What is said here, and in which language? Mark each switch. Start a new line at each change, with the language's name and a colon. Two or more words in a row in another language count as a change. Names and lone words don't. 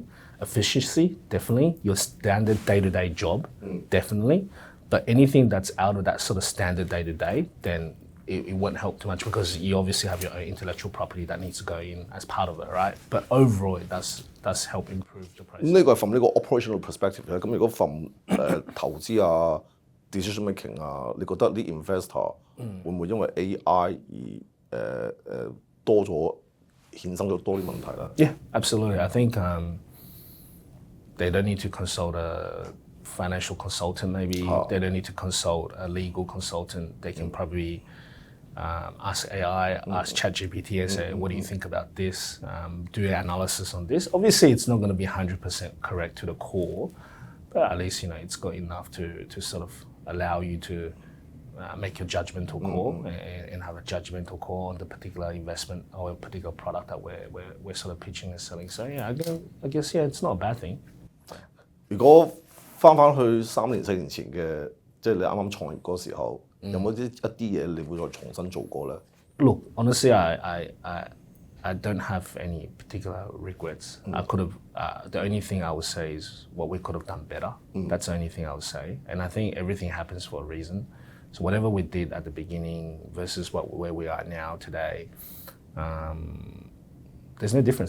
English: Efficiency, definitely. Your standard day-to-day job, definitely. But anything that's out of that sort of standard day-to-day, then it won't help too much because you obviously have your own intellectual property that needs to go in as part of it, right? But overall, it does help improve the process.
Cantonese: 咁呢個係from呢個
English: operational perspective
Cantonese: 咧。咁如果 from 投資啊、
English: decision making
Cantonese: 啊，你覺得啲 investor 會唔會因為 AI 而多咗衍生咗多啲問題咧
English: ？Yeah, absolutely. I think they don't need to consult a financial consultant maybe. They don't need to consult a legal consultant. They can probably ask AI, ask ChatGPT and say, what do you think about this? Do an analysis on this. Obviously, it's not going to be 100% correct to the core, but at least, it's got enough to sort of allow you to make your judgmental call and have a judgmental call on the particular investment or a particular product that we're sort of pitching and selling. So yeah, I guess it's not a bad thing.
Cantonese: 如果翻去3年4年前嘅，即係你啱啱創業嗰時候，有冇一啲嘢你會再重新做過咧
English: ？Look, honestly, I don't have any particular regrets. I could have. The only thing I would say is what we could have done better. That's the only thing I would say. And I think everything happens for a reason. So whatever we did at the beginning versus where we are now today, there's no difference.